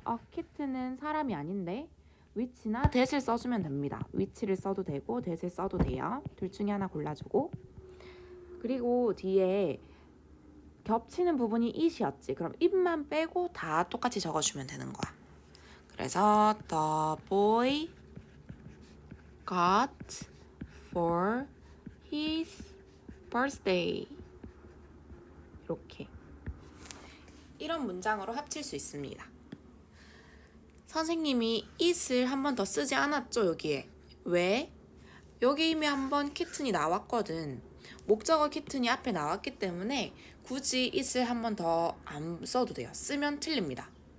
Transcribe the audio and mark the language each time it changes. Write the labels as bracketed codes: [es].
[ko] A kitten은 사람이 아닌데 which나 that을 써주면 됩니다. which를 써도 되고 that을 써도 돼요. 둘 중에 하나 골라주고. 그리고 뒤에 겹치는 부분이 it이었지. 그럼 it만 빼고 다 똑같이 적어주면 되는 거야. 그래서 [en] the boy got for his birthday. [ko] 이렇게. 이런 문장으로 합칠 수 있습니다. 선생님이 it을 한 번 더 쓰지 않았죠, 여기에. 왜? 여기 이미 한번 kitten이 나왔거든. 목적어 kitten이 앞에 나왔기 때문에 굳이 it을 한 번 더 안 써도 돼요. 쓰면 틀립니다.